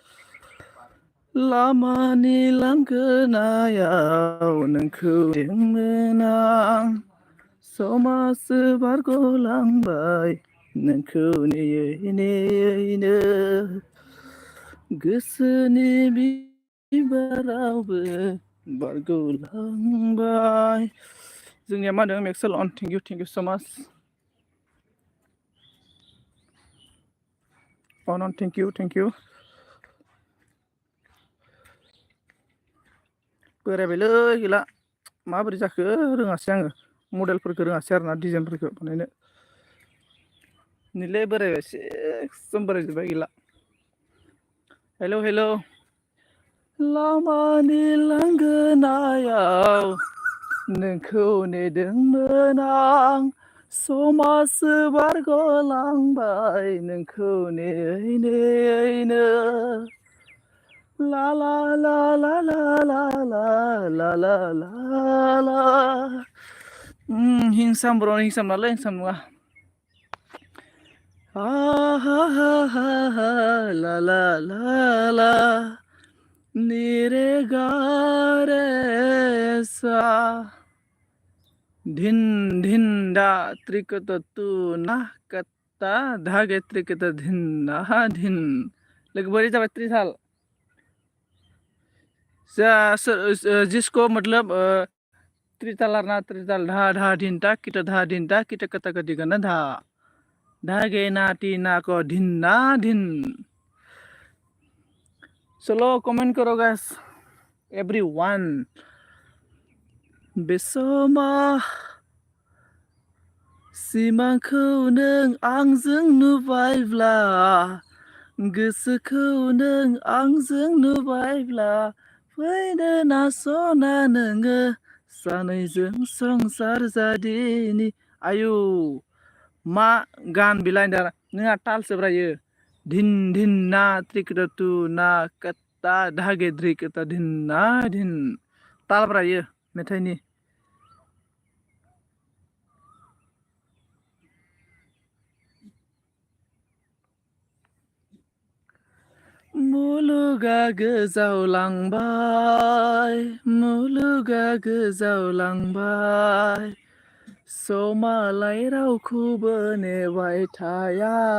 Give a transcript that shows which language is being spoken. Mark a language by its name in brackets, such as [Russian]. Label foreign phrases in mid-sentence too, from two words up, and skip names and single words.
[Bodo] लामानि लांगोनायाव नोंखौ नेदोंमोन आं समासो बारग'लांबाय नोंखौ नेयै नेयैनो गोसोनि बिबारावबो बारग'लांबाय। जोंनिया मा होनो मेक्सेल अन, [English] thank you so much [Bodo] अन [English] thank you. [Bodo] बोरायबायलै गैला, माबोरै जाखो रोङासै आङो, मडेलफोरखौ रोङासै आरोना, डिजाइनफोरखौ बानायनो। नैलै बोरायबायसै, एकदम बोरायजोब्बाय गैला। [English] हेलो हेलो। [Bodo] लामानि लांगोनायाव नोंखौ नेदोंमोन आं समासो बारग'लांबाय नोंखौ नेयै नेयैनो। ला ला ला ला ला ला ला ला ला ला ला। हिंसाम ब्र, हिंसाम नालाय हिंसाम नङा। हा हा हा हा हा ला ला ला ला नीरे गा रे सा धिन धिन दा त्रिकत तु ना कत्ता धागे त्रिकत धिन ना धिन। लोगो बोरै जाबाय त्रिसाल [Hindi] जिसको मतलब त्रितालारना त्रिताल धा धा धिनता kita kata ketigana धा गे ना टीना को धिन्ना धिन [Bodo] चलो कमेंट करो [English] guys everyone [Bodo] बेसमा सिमांखौ नों आंजों नुबायब्ला गोसोखौ नों आंजों नुबायब्ला फैनो नासना नोङो सानैजों संसार जादिनि आयु मा गान बिलाइ दा नोंहा तालसो ब्रायो धिन धिन ना त्रिकटु ना कता धागे द्रिकता धिन ना धिन ताल ब्रायो मेथाइनि मुलुगा गोजावलांबाय मुलुगा गोजावलांबाय समालाय रावखौबो नेबाय थाया